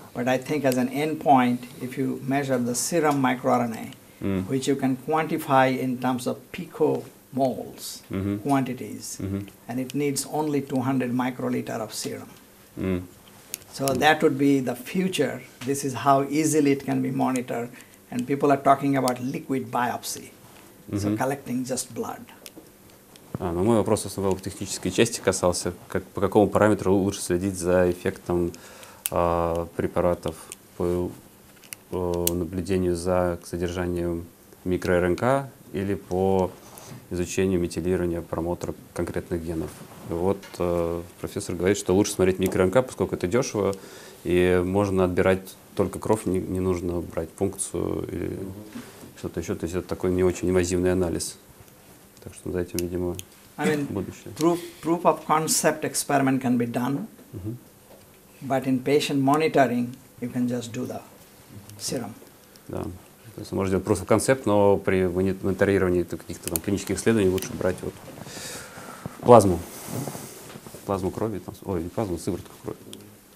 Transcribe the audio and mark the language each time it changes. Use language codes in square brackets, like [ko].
[en] But I think as an endpoint, if you measure the serum microRNA, which you can quantify in terms of picomoles quantities, and it needs only 200 microliter of serum. So that would be the future. This is how easily it can be monitored. And people are talking about liquid biopsy, so collecting just blood. [ru] Но мой вопрос в основном в технической части касался, по какому параметру лучше следить за эффектом препаратов по наблюдению за содержанием микро-РНК или по изучению метилирования промотора конкретных генов. И вот профессор говорит, что лучше смотреть микро-РНК, поскольку это дешево, и можно отбирать только кровь, не нужно брать пункцию или что-то еще. То есть это такой не очень инвазивный анализ. Так что за этим, видимо, будущее. [en] Proof of concept experiment can be done, but in patient monitoring, you can just do the serum. [ru] Да. То есть можно делать просто концепт, но при мониторировании каких-то там клинических исследований лучше брать вот плазму крови, там, ой, не плазму, сыворотку крови.